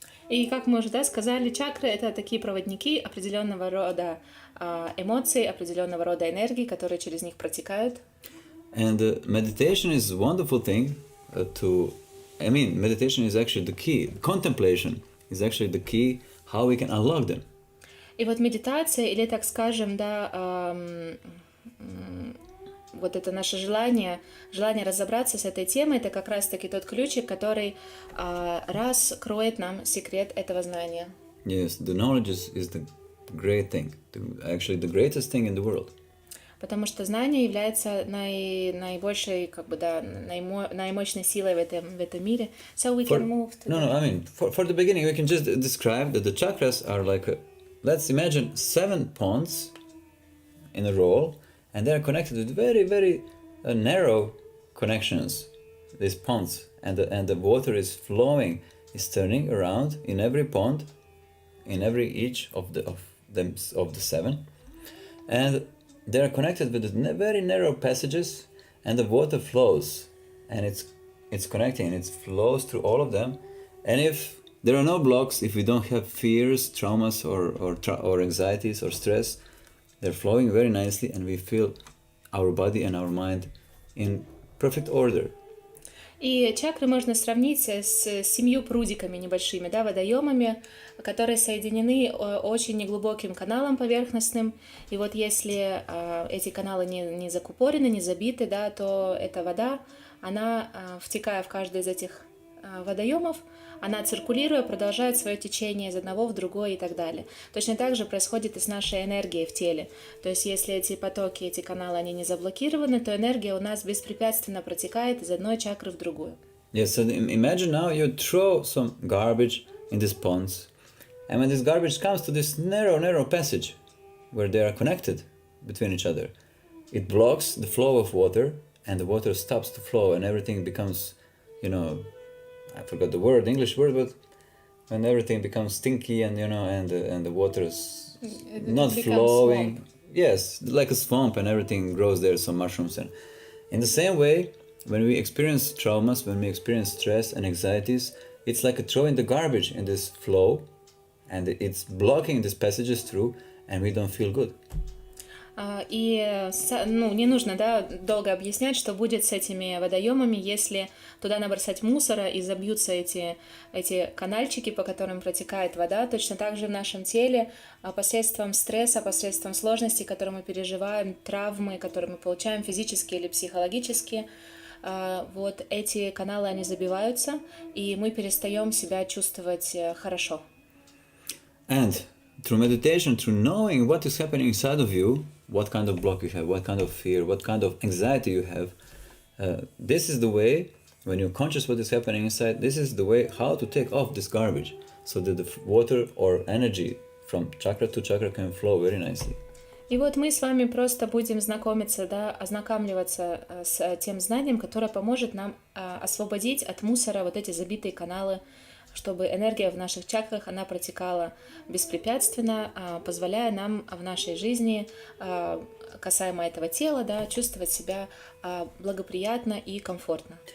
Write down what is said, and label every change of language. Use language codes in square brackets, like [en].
[ru] И как мы уже сказали, чакры — это такие проводники определенного рода эмоций, определенного рода энергии, которые через них протекают. [en] And meditation is a wonderful thing meditation is actually the key. Contemplation is actually the key how we can unlock them. [ru] И вот медитация, или так скажем, вот это наше желание разобраться с этой темой, это как раз-таки тот ключик, который раскроет нам секрет этого знания. [en] Yes, the knowledge is the great thing, actually the greatest thing in the world. [ru] Потому что знание является наибольшей, наимощной силой в этом мире. [en] So we can move to for the beginning we can just describe that the chakras are like let's imagine 7 ponds in a row, and they are connected with very, very narrow connections, these ponds, and the water is flowing, is turning around in every pond, in each of the 7, and they are connected with very narrow passages, and the water flows, and it's connecting, and it flows through all of them, and if there are no blocks, if we don't have fears, traumas, or anxieties or stress, they're flowing very nicely, and we feel our body and our mind in perfect order. [ru] И чакры можно сравнить с 7 прудиками небольшими, водоемами, которые соединены очень неглубоким каналом поверхностным. И вот если эти каналы не закупорены, не забиты, то эта вода, она, втекая в каждый из этих водоемов, она, циркулируя, продолжает свое течение из одного в другой и так далее. Точно так же происходит и с нашей энергией в теле. То есть если эти потоки, эти каналы, они не заблокированы, то энергия у нас беспрепятственно протекает из одной чакры в другую. [en] Yes, so imagine now you throw some garbage in these ponds, and when this garbage comes to this narrow passage where they are connected between each other, it blocks the flow of water, and the water stops to flow, and everything becomes, I forgot the English word, but when everything becomes stinky and the water is not flowing. Swamp. Yes, like a swamp, and everything grows there, some mushrooms. And in the same way, when we experience traumas, when we experience stress and anxieties, it's like throwing the garbage in this flow, and it's blocking these passages through, and we don't feel good. [ru] И не нужно долго объяснять, что будет с этими водоемами, если туда набросать мусора и забьются эти канальчики, по которым протекает вода. Точно так же в нашем теле посредством стресса, посредством сложностей, которые мы переживаем, травмы, которые мы получаем физически или психологически, вот эти каналы, они забиваются, и мы перестаем себя чувствовать хорошо. [en] And through meditation, through knowing what is happening inside of you, what kind of block you have, what kind of fear, what kind of anxiety you have, this is the way, when you're conscious what is happening inside, this is the way how to take off this garbage, so that the water or energy from chakra to chakra can flow very nicely. [ru] И вот мы с вами просто будем ознакомливаться с тем знанием, которое поможет нам освободить от мусора вот эти забитые каналы, чтобы энергия в наших чакрах, она протекала беспрепятственно, позволяя нам в нашей жизни, касаемо этого тела, чувствовать себя благоприятно и комфортно.